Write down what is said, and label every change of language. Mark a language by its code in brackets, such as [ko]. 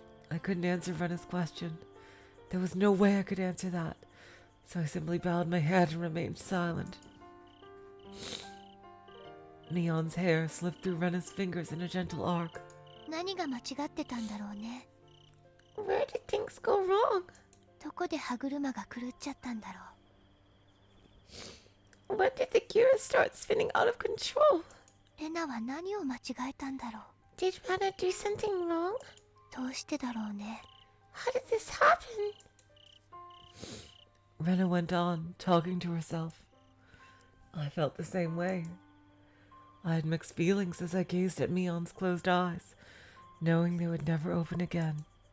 [en] I couldn't answer Rena's question. There was no way I could answer that, so I simply bowed my head and remained silent. Mion's hair slipped through Rena's fingers in a gentle arc. [ja] 何が間違ってたんだろうね。 [en] Where did things go wrong? [ja] どこで歯車が狂っちゃったんだろう。 [en] When did the gears start spinning out of control? [ja] レナは何を間違えたんだろう。 [en] Did Rena do something wrong? [ja] どうしてだろうね。 [en] How did this happen? Rena went on, talking to herself. I felt the same way. I had mixed feelings as I gazed at Mion's closed eyes, knowing they would never open again.